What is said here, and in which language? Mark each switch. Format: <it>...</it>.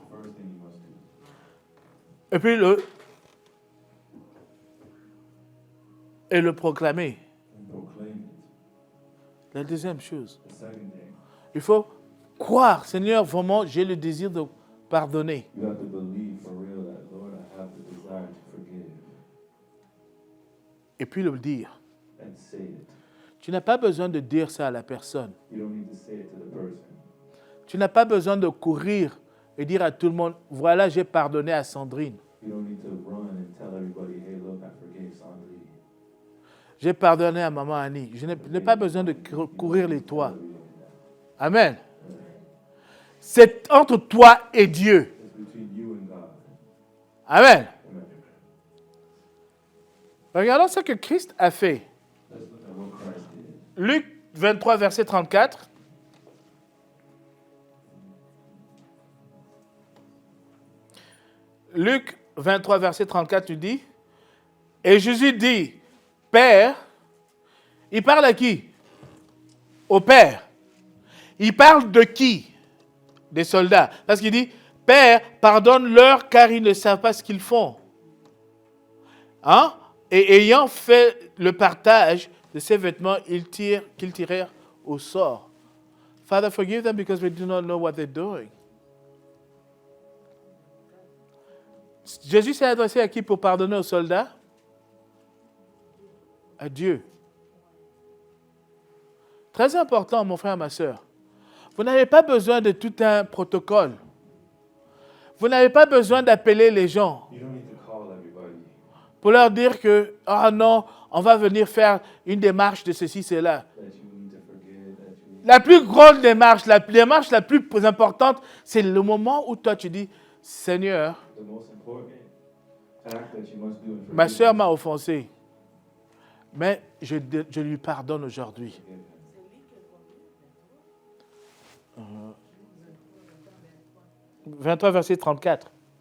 <en>First thing you must do.</en> <fr>Et puis, le proclamer.</fr> <en>And proclaim it.</en> <fr>La deuxième chose,</fr> <en>The second thing,</en> <fr>il faut croire, Seigneur, vraiment, j'ai le désir de pardonner.</fr> <en>you have to believe for real that, Lord, I have the desire to forgive.</en> <fr>Et puis le dire.</fr> <en>And say it.</en> <fr>Tu n'as pas besoin de dire ça à la personne.</fr> <en>You don't need to say it to the person.</en> <fr>Tu n'as pas besoin de courir et dire à tout le monde, voilà, j'ai pardonné à Sandrine.</fr> <en>You don't need to run and tell everybody, hey, look, I forgave Sandrine.</en> <fr>J'ai pardonné à maman Annie. Je n'ai pas besoin de courir les toits. Amen. C'est entre toi et Dieu.</fr> <en>It's between you and God. Amen. Amen.</en> <fr>Regardons ce que Christ a fait.</fr> <en>Let's look at what Christ did.</en> <fr>Luc 23, verset 34. Luc 23, verset 34, tu dis, et Jésus dit, Père, il parle à qui? Au Père. Il parle de qui? Des soldats. Parce qu'il dit, Père, pardonne-leur car ils ne savent pas ce qu'ils font. Hein? Et ayant fait le partage de ses vêtements, qu'ils tirèrent au sort.</fr> <en>Father, forgive them because they do not know what they're doing.</en> <fr>Jésus s'est adressé à qui pour pardonner aux soldats? À Dieu. Très important, mon frère, ma soeur. Vous n'avez pas besoin de tout un protocole. Vous n'avez pas besoin d'appeler les gens</fr> <en>You don't need to call everybody</en> <fr>pour leur dire que, ah non, on va venir faire une démarche de ceci, cela.</fr> <en>that you need to forgive, that you</en> <fr>La plus grande démarche, la démarche la plus importante, c'est le moment où toi tu dis, Seigneur,</fr> <en>the most important act that you must do in</en> <fr>ma soeur</fr> <en>forgiveness.</en> <fr>m'a offensé, mais je lui pardonne aujourd'hui.</fr> <en>Forgive him.</en> <fr>23, verset 34.</fr>